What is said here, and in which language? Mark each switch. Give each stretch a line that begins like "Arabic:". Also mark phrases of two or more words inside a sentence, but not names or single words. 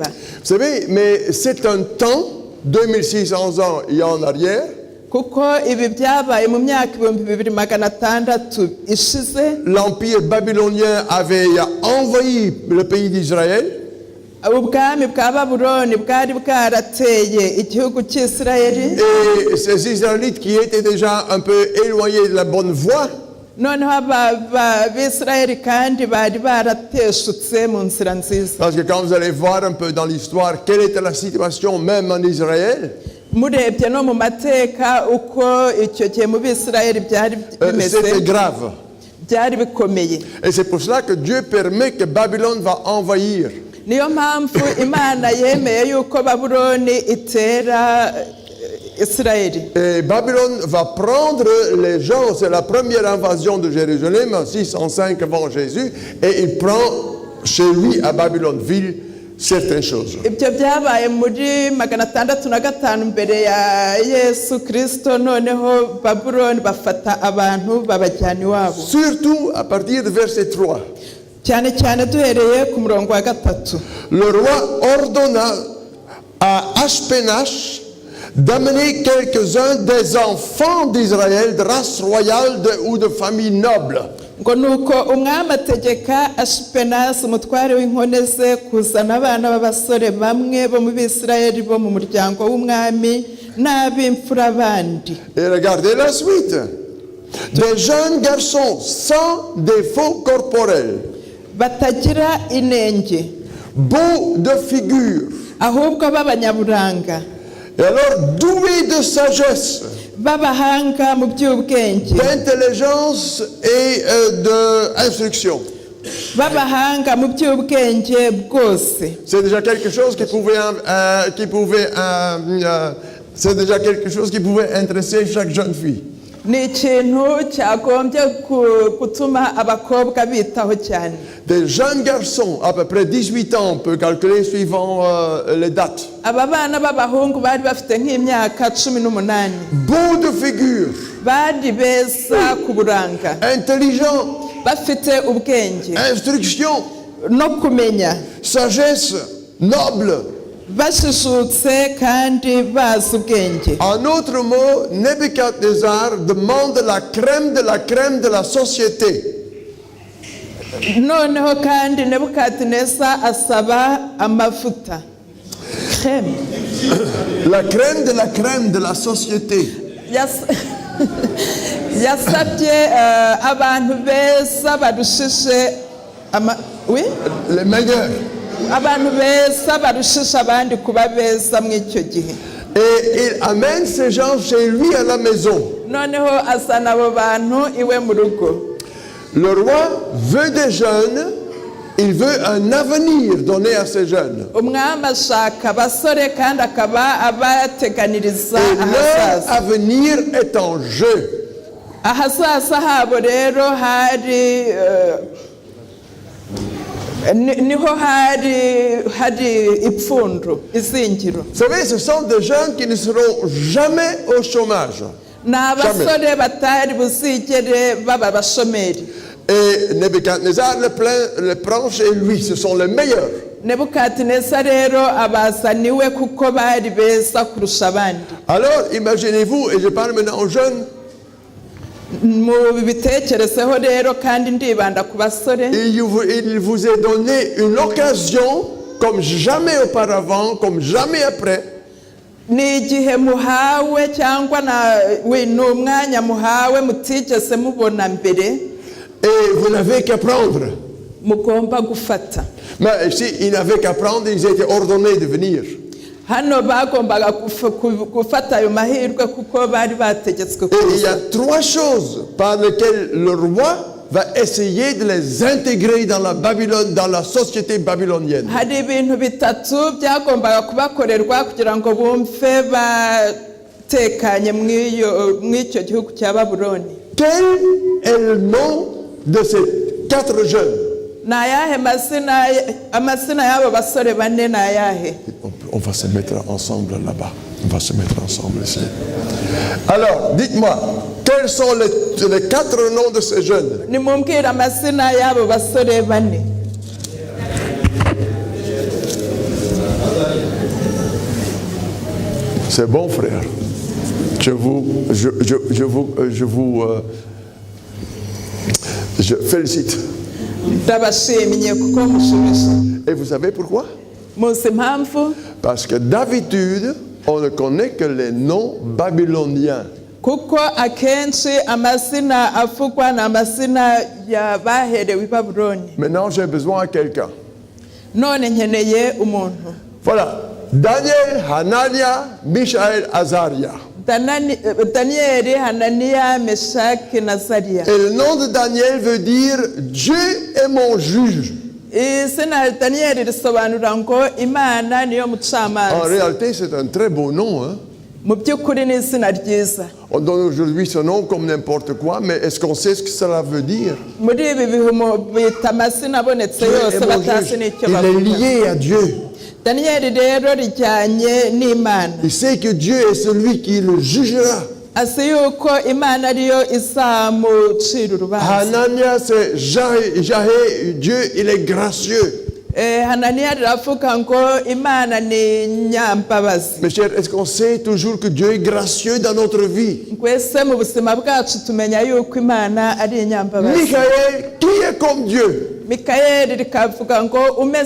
French: Vous savez, mais c'est un temps, 2600 ans il y a en arrière.
Kinyarwanda: Kuko ibi byabaye mu myaka 2600 ishize.
French: L'empire babylonien avait envahi le pays d'Israël.
Kinyarwanda: Ubwami bwa Babuloni bwari bwarateye igihugu cy'Israeli.
French: Et ces Israélites qui étaient déjà un peu éloignés de la bonne voie.
Kinyarwanda: Noneho ab'Israeli kandi bari barateshutse mu nzira nziza.
French: Parce que quand vous allez voir un peu dans l'histoire quelle était la situation même en Israël.
Kinyarwanda: Murebye no mu mateka uko icyo gihe mu Bisirayeli byari bimeze.
French: C'était grave.
Kinyarwanda: Byari bikomeye.
French: Et c'est pour cela que Dieu permet que Babylone va envahir.
Kinyarwanda: Niyo mpamvu Imana yemeye yuko Babuloni itera isirayeli.
French: Et Babylone va prendre les gens, c'est la première invasion de Jérusalem en 605 avant Jésus, et il prend chez lui à Babylone-Ville certaines choses.
Kinyarwanda: Ibyo byabaye muri 605 mbere ya Yesu Kristo, noneho Babuloni bafata abantu babajyana iwabo.
French: Surtout à partir de verset 3.
Kinyarwanda: Cyane cyane duhereye ku murongo wa 3.
French: Le roi ordonna à Ashpenaz d'amener quelques-uns des enfants d'Israël de race royale ou de famille noble.
Kinyarwanda: Ngo nuko umwami ategeka Ashpenaz umutware w'inkone ze kuzana abana b'abasore bamwe bo mu Bisirayeli bo mu muryango w'umwami n'ab'imfura bandi.
French: Et regardez la suite. Des jeunes garçons sans défaut corporel,
Kinyarwanda: Batagira inenge,
French: beaux de figure,
Kinyarwanda: ahubwo b'abanyaburanga,
French: et alors doués de sagesse,
Kinyarwanda: b'abahanga mu by'ubwenge,
French: d'intelligence et d'instruction.
Kinyarwanda: b'abahanga mu by'ubwenge bwose.
French: C'est déjà quelque chose c'est déjà quelque chose qui pouvait intéresser chaque jeune fille.
Kinyarwanda: Ni ikintu cyagombye gutuma abakobwa bitaho cyane.
French: Des jeunes garçons, à peu près 18 ans, on peut calculer suivant les dates.
Kinyarwanda: Aba bana b'abahungu bari bafite nk'imyaka 18,
French: Beaux de figure,
Kinyarwanda: bari beza ku buranga,
French: intelligents,
Kinyarwanda: bafite ubwenge
French: instruction,
Kinyarwanda: no kumenya,
French: sagesse, noble.
Kinyarwanda: bashishutse kandi bazi ubwenge.
French: En autre mot, Nebuchadnezzar demande la crème de la société.
Kinyarwanda: Noneho kandi Nebukadineza asaba amavuta, crème,
French: La crème de la société.
Kinyarwanda: yasabye abantu beza barushije oui,
French: Les meilleurs.
Kinyarwanda: abantu beza barushije abandi kuba beza mu icyo gihe.
French: Et il amène ces gens chez lui à la maison.
Kinyarwanda: Noneho azana abo bantu iwe mu rugo.
French: Le roi veut des jeunes, il veut un avenir donné à ces jeunes.
Kinyarwanda: Umwami ashaka abasore kandi akaba abateganiriza
French: Et leur
Kinyarwanda: ahazaza.
French: avenir est en jeu.
Kinyarwanda: Ahazaza habo rero hari niho hari ipfundo, izingiro.
French: Vous savez, ce sont des jeunes qui ne seront jamais au chômage.
Kinyarwanda: Ni abasore batari buzigere baba abashomeri.
French: Et Nebuchadnezzar le prend chez lui, ce sont les meilleurs.
Kinyarwanda: Nebukadineza rero abazaniwe kuko bari beza kurusha abandi.
French: Alors, imaginez-vous, et je parle maintenant aux jeunes,
Kinyarwanda: Mubitekerezeho rero kandi ndibanda ku basore.
French: il vous est donné une occasion comme jamais auparavant, comme jamais après.
Kinyarwanda: Ni igihe muhawe cyangwa ni umwanya muhawe mutigeze mubona mbere.
French: Et vous n'avez qu'à prendre.
Kinyarwanda: Mugomba gufata.
French: Mais si ils n'avaient qu'à prendre, ils étaient ordonnés de venir.
Kinyarwanda: Hano bagombaga gufata ayo mahirwe kuko bari bategetswe
French: Et il y
Kinyarwanda: kuza.
French: a 3 choses par lesquelles le roi va essayer de les intégrer dans la Babylone, dans la société babylonienne.
Kinyarwanda: Hari ibintu bitatu byagombaga kubakorerwa kugira ngo bumve batekanye mw'icyo gihugu cya Babuloni.
French: Quel est le nom de ces 4 jeunes?
Kinyarwanda: Ni ayahe amazina y'abo basore bane ni ayahe?
French: On va se mettre ensemble là-bas. On va se mettre ensemble ici. Alors, dites-moi, quels sont les 4 noms de ces jeunes?
Kinyarwanda: Nimumbwire amazina y'abo basore bane.
French: C'est bon, frère. Je félicite.
Kinyarwanda: Ndabashimye kuko mushubije.
French: Et vous savez pourquoi?
Kinyarwanda: Muzi impamvu?
French: Parce que d'habitude, on ne connaît que les noms babyloniens.
Kinyarwanda: Kuko akenshi amazina avugwa ni amazina y'abaherewe i Babuloni.
French: Maintenant, j'ai besoin de quelqu'un.
Kinyarwanda: None nkeneye umuntu.
French: Voilà. Daniel, Hanania, Mishaël, Azaria.
Kinyarwanda: Danieli, Hanania, Meshaki na Azariya.
French: Et le nom de Daniel veut dire Dieu est mon juge.
Kinyarwanda: Izina Danieli risobanura ngo Imana niyo
French: En
Kinyarwanda: mucamanza.
French: réalité, c'est un très beau nom. Hein?
Kinyarwanda: mu by'ukuri ni izina ryiza.
French: On donne aujourd'hui ce nom comme n'importe quoi, mais est-ce qu'on sait ce que cela veut dire?
Kinyarwanda: Muri ibi bihe bita amazina abonetse
French: Dieu
Kinyarwanda: yose
French: est mon
Kinyarwanda: batazi
French: juge.
Kinyarwanda: n'icyo
French: Il est
Kinyarwanda: bavuga.
French: lié à Dieu.
Kinyarwanda: Daniyeli rero rijyanye n'Imana.
French: Il sait que Dieu est celui qui le jugera.
Kinyarwanda: Azi yuko Imana ariyo izamucira urubanza.
French: Hanania, c'est Jahé, Dieu, il est gracieux.
Kinyarwanda: Hananiya riravuga ngo Imana ni nyambabazi.
French: Mes chers, est-ce qu'on sait toujours que Dieu est gracieux dans notre vie?
Kinyarwanda: Twese mu buzima bwacu tumenya yuko Imana ari inyambabazi.
French: Michael, qui est comme Dieu?
Kinyarwanda: Mikayeli rikavuga ngo umeze